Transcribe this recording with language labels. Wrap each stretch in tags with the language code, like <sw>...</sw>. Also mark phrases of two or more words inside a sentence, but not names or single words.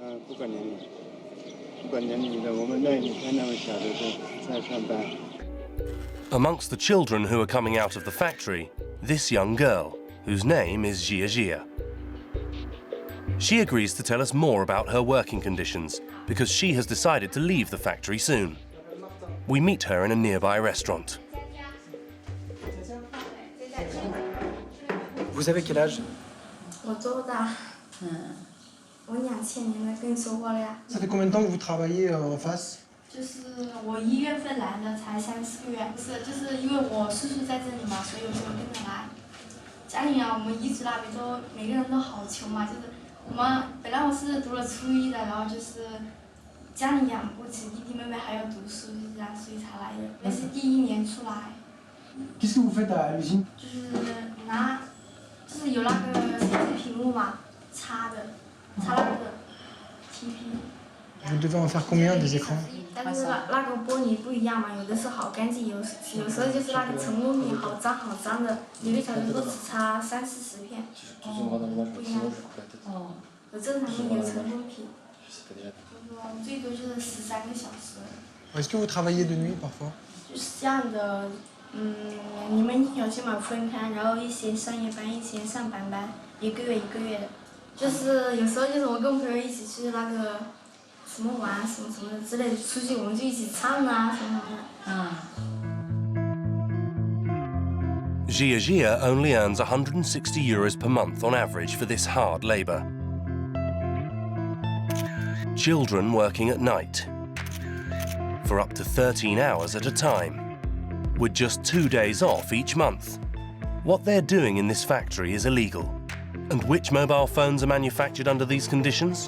<en>Amongst the children who are coming out of the factory, this young girl, whose name is Jia Jia. She agrees to tell us more about her working conditions because she has decided to leave the factory soon. We meet her in a nearby restaurant.</en> <fr>Vous avez quel âge? Ça fait combien de temps que vous travaillez en face?</fr> <zh>就是我1月份来的，才3、4个月。就是因为我叔叔在这里嘛，所以我就跟着来。家里啊，我们彝族那边都每个人都好穷嘛，就是我们本来我是读了初一的，然后就是家里养不起弟弟妹妹还要读书，就这样，所以才来的。那是第1年出来。</zh> <fr>Qu'est-ce que vous faites à l'usine?</fr> <zh>就是有那个手机屏幕嘛，插那个 TP。</zh> <fr>Vous devez en faire combien des écrans?</fr> <zh>但是那个玻璃不一样嘛，有的是好干净，有时候就是那个成功品好脏的，有的小时候只插30、40片，不一样。有正常的，有成功品。最多就是13个小时。</zh> <fr>Est-ce que vous travaillez de nuit parfois?</fr> <zh>就是这样的，你们有些嘛分开，然后一些上夜班，一些上班班，1个月1个月的。就是有时候就是我跟朋友一起去那个。什么玩什么的之类的，出去我们就一起唱啊什么的。</zh> <en>Jia Jia only earns €160 per month on average for this hard labour. Children working at night for up to 13 hours at a time, with just 2 days off each month. What they're doing in this factory is illegal. And which mobile phones are manufactured under these conditions?</en>